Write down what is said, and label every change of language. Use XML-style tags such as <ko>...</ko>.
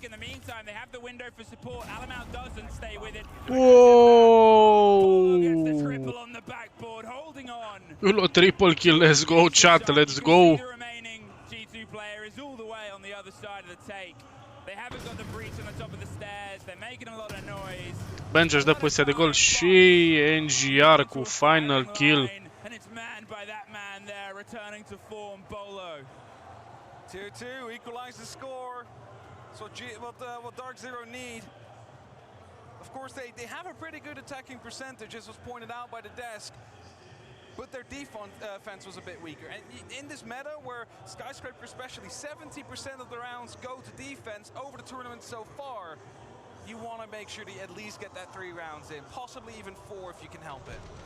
<en>In the meantime, they have the window for support. Alamau doesn't stay with it. Whoa! Gets the triple on the backboard, holding on. Ulo triple kill, let's go chat, let's go. The remaining G2 player is all the way on the other side of the take. They haven't got the breach on the top of the stairs. They're making a lot of noise.</en> <ro>Benji își dă poziția de gol și NGR cu final kill.</ro> <en>And it's manned by that man there, returning to form, Bolo. 2-2, equalize the score. So what Dark Zero need. Of course, they have a pretty good attacking percentage, as was pointed out by the desk. But their defense was a bit weaker. And in this meta, where Skyscraper especially, 70% of the rounds go to defense over the tournament so far, you want to make sure to at least get that 3 rounds in, possibly even 4 if you can help it.</en>